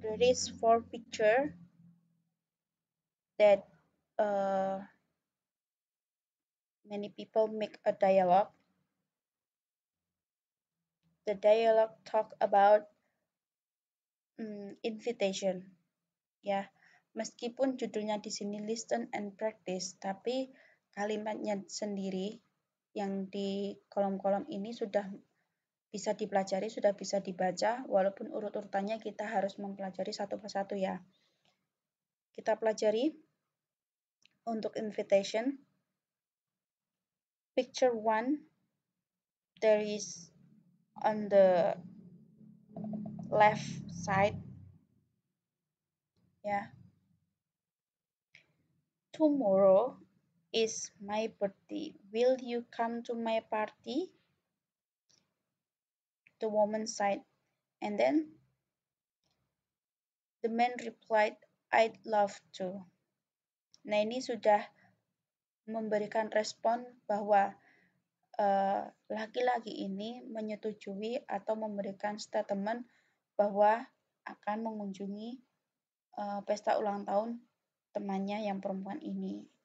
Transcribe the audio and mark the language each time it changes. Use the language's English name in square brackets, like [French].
[English] There is 4 pictures that many people make a dialogue. The dialogue talk about invitation. [Indonesian] Ya, meskipun judulnya di sini [English] listen and practice, [Indonesian] tapi kalimatnya sendiri yang di kolom-kolom ini sudah bisa dipelajari, sudah bisa dibaca, walaupun urut-urutannya kita harus mempelajari satu persatu ya. Kita pelajari untuk invitation. [English] Picture 1, there is on the left side, ya. Tomorrow is my birthday. Will you come to my party? The woman said, and then the man replied, I'd love to. [Indonesian] Nah, ini sudah memberikan respon bahwa laki-laki ini menyetujui atau memberikan statement bahwa akan mengunjungi pesta ulang tahun temannya yang perempuan ini.